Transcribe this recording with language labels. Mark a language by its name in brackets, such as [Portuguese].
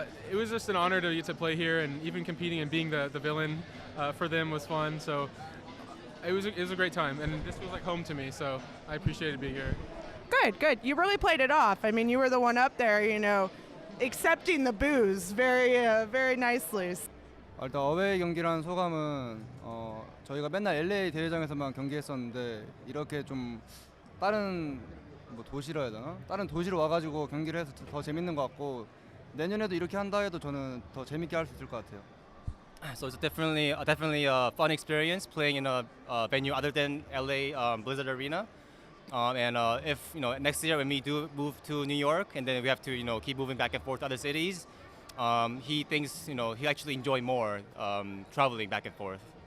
[English] It was just an honor to play here, and even competing and being the villain for them was fun. So it was a great time, and this was like home to me. So I appreciated being here. Good. You really played it off. I mean, you were the one up there, accepting the boos very nicely. [Korean] 일단 어웨이 경기라는 소감은 저희가 맨날 LA 대회장에서만 경기했었는데 이렇게 좀 다른 도시라 해야 되나? 다른 도시로 와가지고 경기를 해서 더 재밌는 것 같고 내년에도 이렇게 한다 해도 저는 더 재밌게 할 수 있을 것 같아요. [English] So it's definitely a fun experience playing in a venue other than LA Blizzard Arena. And if next year when we do move to New York and then we have to keep moving back and forth to other cities, he thinks he actually enjoy more traveling back and forth.